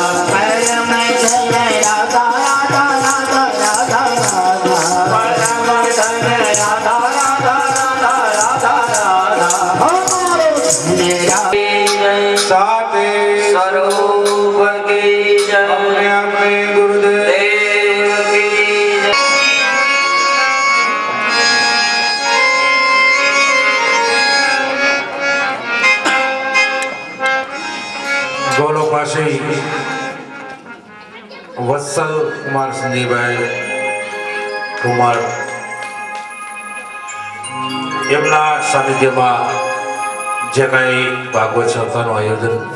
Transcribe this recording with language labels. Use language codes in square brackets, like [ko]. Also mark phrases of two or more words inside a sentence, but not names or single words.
[hi] परम धन राधा राधा राधा राधा राधा परम धन राधा राधा राधा राधा राधा हमारो धन राधा साथे स्वरूप की जय अपने अपने गुरुदेव देव की जय [gu] ગોલોપાસી વત્સલ કુમાર સંજીભાઈ કુમાર એમના સાનિધ્યમાં જે કાંઈ ભાગવત સપ્તાહનું આયોજન